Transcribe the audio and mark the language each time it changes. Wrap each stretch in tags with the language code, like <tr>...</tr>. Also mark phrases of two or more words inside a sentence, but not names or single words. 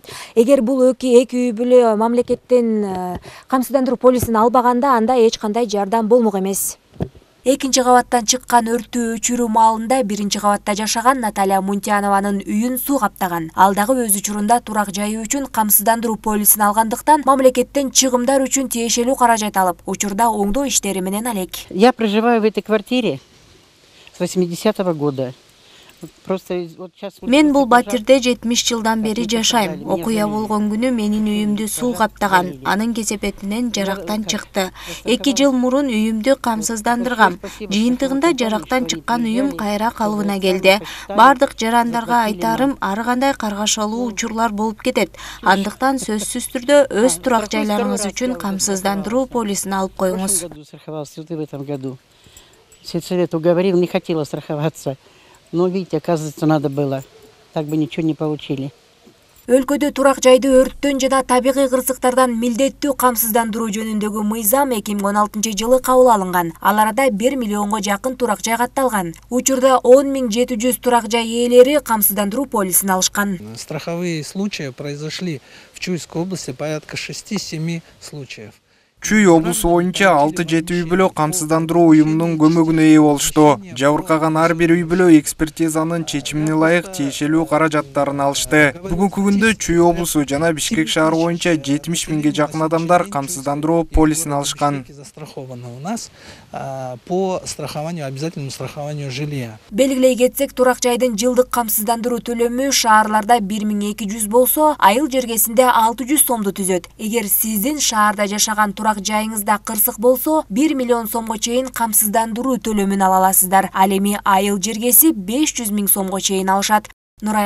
<ky>Эгер бул эки үй бүлө мамлекеттен камсыздандыруу полисин албаганда, анда эч кандай жардам болмок эмес. 2-кабаттан чыккан өрттү өчүрүү маалында 1-кабатта жашаган Наталья Мунтянованын үйүн суу каптаган. Ал дагы өз учурунда турак жайы үчүн камсыздандыруу полисин алгандыктан мамлекеттен чыгымдар үчүн тиешелүү каражат алып, учурда оңдоо иштери менен алек.</ky> <ru>Я проживаю в этой квартире с 80-го года.</ru> <ky>Мен бул батирде 70 жылдан бери жашайм. Окуя болгон күнү менин үйүмдү суу каптаган. Анын кесепетинен жарактан чыкты. 2 жыл мурун үйүмдү камсыздандыргам. Жыйынтыгында жарактан чыккан үйүм кайра калыбына келди. Бардык жарандарга айтарым, ары кандай каргашалуу учурлар болуп кетет. Андыктан сөзсүз түрдө өз турак жайларыңыз үчүн камсыздандыруу полисин алып коюңуз.</ky> <ru>Сельсовет уговорил, не хотела страховаться. Но, видите, оказывается, надо было. Так бы ничего не получили.</ru> <ky>Өлкөдө турак жайды өрттөн жана табигый кырсыктардан милдеттүү камсыздандыруу жөнүндөгү мыйзам 2016 жылы кабыл алынган. Ал арада 1 миллионго жакын турак жай катталган. Учурда 10 700 турак жай ээлери камсыздандыруу полисин алышкан.</ky> <ru>Страховые случаи произошли в Чуйской области порядка 6-7 случаев.</ru> <ky>Чүй облусу боюнча 6-7 үй бүлө камсыздандыруу уюмунун көмөгүнө ээ болушту. Жабыркаган ар бир үй бүлө экспертизанын чечимине ылайык тиешелүү каражаттарын алышты. Бүгүнкү күндө Чүй облусу жана Бишкек шаары боюнча 70 миңге жакын адамдар камсыздандыруу полисин алышкан.</ky> <ru>Застраховано у нас по страхованию, обязательному страхованию жилья.</ru> <ky>Белгилей кетсек, турак жайдын жылдык камсыздандыруу төлөмү шаарларда 1200 болсо, айыл жергесинде 600 сомду түзөт. Эгер сиздин шаарда жашаган турак жайыңызда кырсык болсо, 1 миллион сомго чейин камсыздандыруу төлөмүн ала аласыздар. Ал эми айыл жергеси 500 000 сомго чейин алышат.</ky>